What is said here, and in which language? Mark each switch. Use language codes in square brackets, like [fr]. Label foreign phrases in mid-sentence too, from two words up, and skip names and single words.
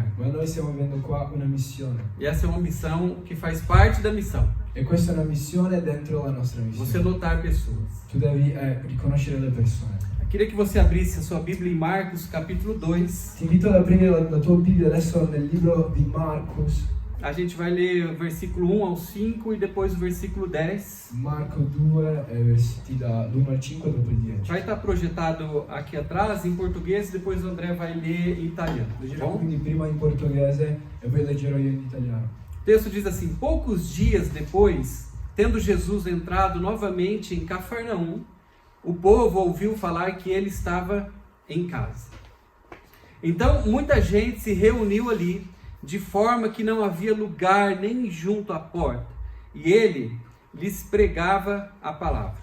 [it] Ma noi stiamo vivendo qua una missione. [pt] E essa é uma missão que faz parte da missão. [it] E questa è una missione dentro la nostra [pt] Você [it] missione. [pt] notar pessoas. [it] Tu devi riconoscere le persone. [pt] Eu queria que você abrisse a sua Bíblia em Marcos, capítulo 2. [it] Ti invito ad aprire la tua Bibbia adesso nel libro di Marcos. [pt] A gente vai ler o versículo 1 ao 5 e depois o versículo 10. [it] Marco 2, versetti dall'1 al 5 dopo il 10. [pt] Vai estar projetado aqui atrás em português, depois o André vai ler em italiano. Tá [it] Leggerò [pt] bom? [it] quindi prima in portoghese e poi leggerò io in italiano. [pt] O texto diz assim: poucos dias depois, tendo Jesus entrado novamente em Cafarnaum, o povo ouviu falar que ele estava em casa. Então muita gente se reuniu ali, de forma que não havia lugar nem junto à porta, e ele lhes pregava a palavra.